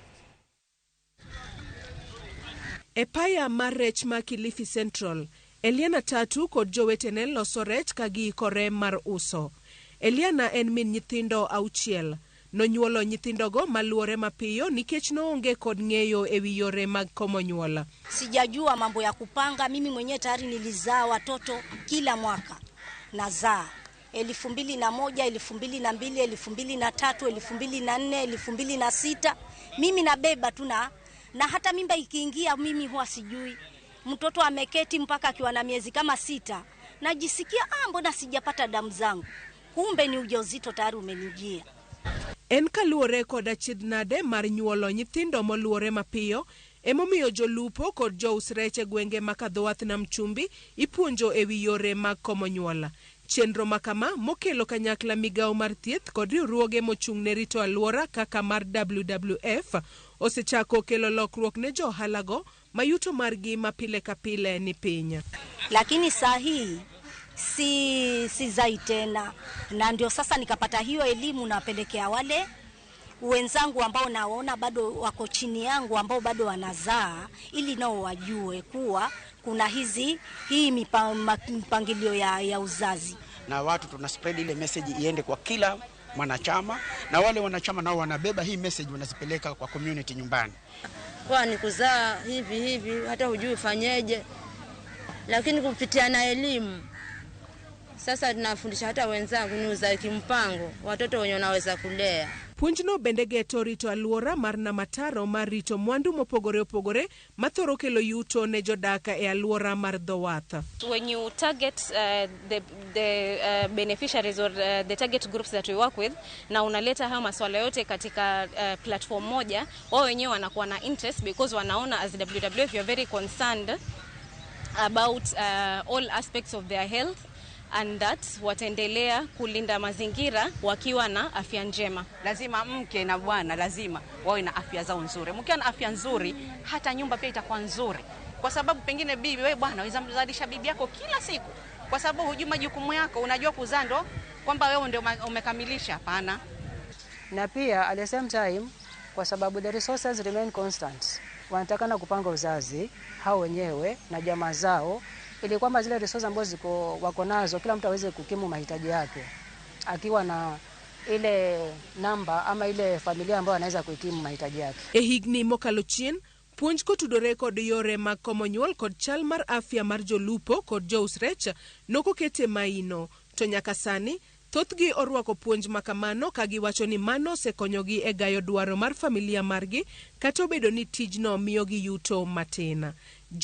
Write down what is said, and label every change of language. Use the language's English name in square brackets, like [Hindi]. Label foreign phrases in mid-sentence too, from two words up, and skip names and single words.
[Luo (Kenya and Tanzania)] E paya mar rech ma Kilifi Central, Eliana Tatu kod jowetene loso rech ka giikore mar uso. Eliana en min nyithindo auchiel. Nonyuolo nyithindogo maluore mapiyo nikech noonge kod ng'eyo e wi yore mag komo nyuol. [Swahili] Sijajua mambo ya kupanga. Mimi mwenyewe tayari nilizaa watoto kila mwaka. Nazaa 2001, 2002, 2003, 2004, 2006. Mimi nabeba tu na hata mimba ikiingia mimi huwa sijui. Mtoto ameketi mpaka akiwa na miezi kama 6. Najisikia mbona sijapata damu zangu. Kumbe ni ujauzito tayari umenijia. [Luo (Kenya and Tanzania)] En kaluore kod achidnade mar nyuolo nyithindo moluore mapiyo, emomiyo jolupo kod jous rech e gwenge makadho wath nam chumbi ipuonjo e wi yore mag komo nyuol. Chenro makama mokelo kanyakla Migago mar thieth kod riwruoge mochung' ne rito alwora kaka mar WWF osechako kelo lokruok ne johalago mayuto margi mapile kapile ni piny. [Swahili] Lakini saa hii si zai tena, na ndio sasa nikapata hiyo elimu napelekea wale wenzangu ambao naona bado wako chini yangu ambao bado wanazaa, ili nao wajue kuwa kuna hii mipangilio ya uzazi. Na watu tuna spread ile message iende kwa kila mwanachama, na wale wanachama nao wanabeba hii message wanazipeleka kwa community nyumbani. Kwa ni kuzaa hivi hata hujui fanyeje, lakini kupitia na elimu sasa tunafundisha hata wenzangu ni uzae kimpango, watoto wenye wanaweza kulea. [Luo (Kenya and Tanzania)] Puonjno bende geto rito alwora mar namataro mar rito mwandu mopogore opogore mathoro kelo yuto ne jodaka e alwora mar dhowath. [English] When you target the beneficiaries or the target groups that we work with, [Swahili] na unaleta haya masuala yote katika platform moja, wao wenyewe wanakuwa na [English] interest because [Swahili] wanaona [English] as WWF you are very concerned about all aspects of their health, and that [Swahili] wataendelea kulinda mazingira wakiwa na afya njema. Lazima mke na bwana lazima wawe na afya zao nzuri. Mkiwa na afya nzuri hata nyumba pia itakuwa nzuri. Kwa sababu pengine bibi wewe bwana unaweza mzalisha bibi yako kila siku. Kwa sababu hujui majukumu yako, unajua kuzaa ndo kwamba wewe ndio umekamilisha, hapana. Na pia [English] at the same time [Swahili] kwa sababu [English] the resources remain constant. [Swahili] Wanatakana kupanga uzazi hao wenyewe na jamaa zao ili kwamba zile resources ambazo wako nazo kila mtu aweze kukimu mahitaji yake, akiwa na ile namba ama ile familia ambayo anaweza kukimu mahitaji yake. [Luo (Kenya and Tanzania)] E higni mokalo chien, puonj kotudore kod yore mag komo nyuol kod chal mar afya mar jolupo kod jous rech nokokete maino, to nyaka sani thothgi orwako puonj makamano ka giwacho ni mano osekonyogi e gayo dwaro mar familia margi kata obedo ni tijno miyogi yuto matin.